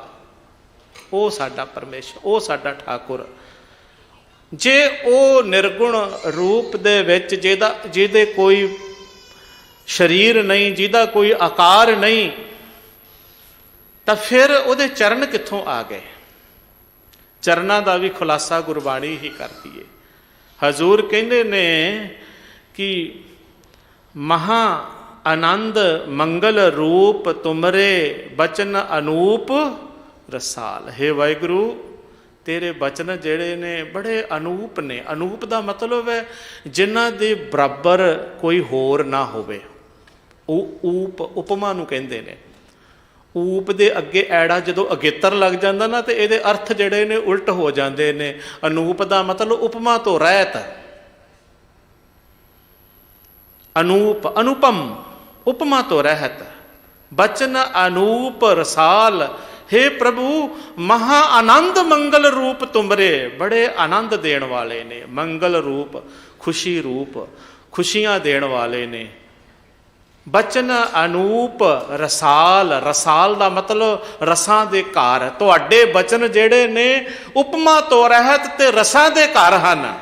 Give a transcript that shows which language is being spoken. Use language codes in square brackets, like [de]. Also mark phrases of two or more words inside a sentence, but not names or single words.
[pa] ਵੋ ਸਾਡਾ ਪਰਮੇਸ਼ਰ, ਵੋ ਸਾਡਾ ਠਾਕੁਰ। ਜੇ ਵੋ ਨਿਰਗੁਣ ਰੂਪ ਦੇ ਵਿਚ ਜਿਹਦੇ ਕੋਈ ਸਰੀਰ ਨਹੀਂ, ਜਿਹਦਾ ਕੋਈ ਆਕਾਰ ਨਹੀਂ, ਤੋ ਫਿਰ ਉਹਦੇ ਚਰਨ ਕਿੱਥੋਂ ਆ ਗਏ? [hi] चरना का भी खुलासा गुरबाणी ही करती है। [pa] ਹਜ਼ੂਰ ਕਹਿਤੇ ਨੇ ਕਿ ਮਹਾ ਅਨੰਦ ਮੰਗਲ ਰੂਪ ਤੁਮਰੇ ਬਚਨ ਅਨੂਪ ਰਸਾਲ। ਹੇ ਵਾਹਿਗੁਰੂ, ਤੇਰੇ ਬਚਨ ਜਿਹੜੇ ਨੇ ਬੜੇ ਅਨੂਪ ਨੇ। ਅਨੂਪ ਕਾ ਮਤਲਬ ਹੈ ਜਿਨ੍ਹਾਂ ਦੇ ਬਰਾਬਰ ਕੋਈ ਹੋਰ ਨਾ ਹੋਵੇ। ਊਪ ਉਪਮਾ ਨੂੰ ਕਹਿੰਦੇ ਨੇ। ਊਪ ਦੇ ਅੱਗੇ ਐੜਾ ਜਦੋਂ ਅਗੇਤਰ ਲੱਗ ਜਾਂਦਾ ਨਾ ਤੋ ਇਹਦੇ ਅਰਥ ਜਿਹੜੇ ਨੇ ਉਲਟ ਹੋ ਜਾਂਦੇ ਨੇ। ਅਨੂਪ ਦਾ ਮਤਲਬ ਉਪਮਾ ਤੋਂ ਰਹਿਤ। ਅਨੂਪ ਅਨੁਪਮ, ਉਪਮਾ ਤੋਂ ਰਹਿਤ। ਬਚਨ ਅਨੂਪ ਰਸਾਲ। ਹੇ ਪ੍ਰਭੂ, ਮਹਾ ਅਨੰਦ ਮੰਗਲ ਰੂਪ ਤੁਮਰੇ, ਬੜੇ ਅਨੰਦ ਦੇਣ ਵਾਲੇ ਨੇ। ਮੰਗਲ ਰੂਪ, ਖੁਸ਼ੀ ਰੂਪ, ਖੁਸ਼ੀਆਂ ਦੇਣ ਵਾਲੇ ਨੇ। ਬਚਨ ਅਨੂਪ ਰਸਾਲ। ਰਸਾਲ ਕਾ ਮਤਲਬ ਰਸਾਂ ਦੇ ਘਰ। ਤੁਹਾਡੇ ਬਚਨ ਜਿਹੜੇ ਨੇ ਉਪਮਾ ਤੋਂ ਰਹਿਤ ਤੇ ਰਸਾਂ ਦੇ ਘਰ ਹਨ।